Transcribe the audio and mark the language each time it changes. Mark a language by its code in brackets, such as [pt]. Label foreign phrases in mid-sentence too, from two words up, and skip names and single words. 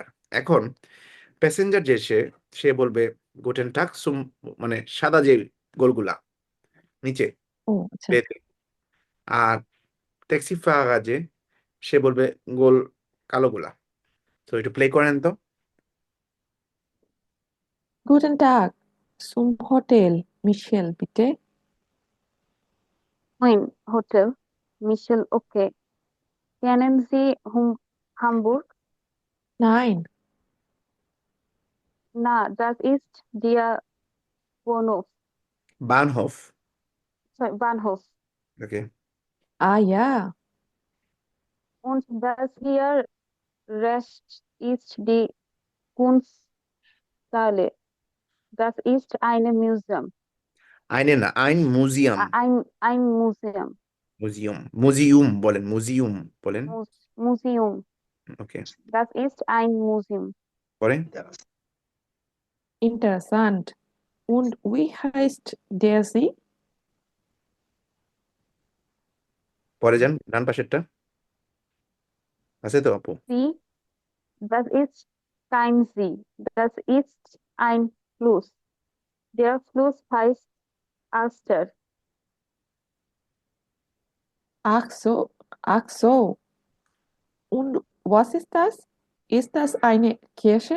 [bn] এখন প্যাসেঞ্জার যে সে বলবে [de] Guten Tag zum, [bn] মানে সাদা যে গোলগুলা নিচে ও আচ্ছা। প্লেতে, আর ট্যাক্সি ফাগার যে সে বলবে গোল কালোগুলা। তো একটু প্লে করেন তো। [de] Guten Tag, zum Hotel Michel, bitte. Moin, Hotel. Michel, okay. Kennen Sie Hamburg? Nein, Na, das ist der বানহফ। Bahnhof. [bn] ওকে, [de] ah ja, Und das hier rechts ist die Kunsthalle. Das ist ein Museum. [bn] আইনে না, [de] ein Museum. Ein Museum. [bn] মিউজিয়াম বলেন, মিউজিয়াম বলেন। [de] Museum. [bn] ওকে, [de] Das ist ein Museum. [bn] পরে [de] interessant. Und wie heißt der See? [bn] পরে যান, ডান পাশেরটা আছে তো আপু? [de] See, das ist kein See. Das ist ein Fluss. Der Fluss heißt Alster. Ach so. Und was ist das? Ist das eine Kirche?